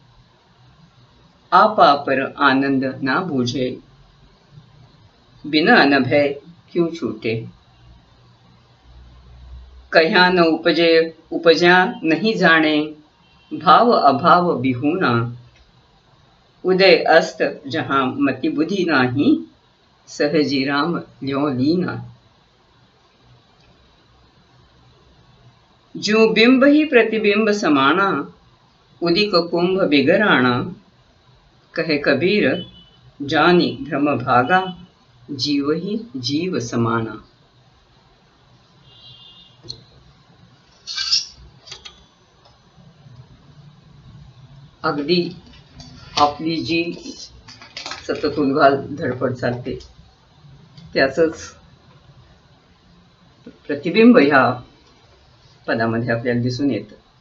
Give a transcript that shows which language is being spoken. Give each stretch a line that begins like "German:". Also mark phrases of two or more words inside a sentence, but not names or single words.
Hindi: आपा पर आनंद ना बूझे, बिना अनभय क्यों छूटे. कह्या न उपजे उपजा नहीं जाने, भाव अभाव बिहूना. उदय अस्त जहां मति बुद्धि नाही, सहजी राम ल्यों लीना. जो बिंब ही प्रतिबिंब समाना, उदिक कुंभ बिगराना. कहे कबीर जानी भ्रम भागा, जीव ही जीव समाना.
Marathi: अगदी आपली जी सतत उलघाल धडपड चालते त्याचंच प्रतिबिंब ह्या पदामध्ये आपल्याला दिसून येतं.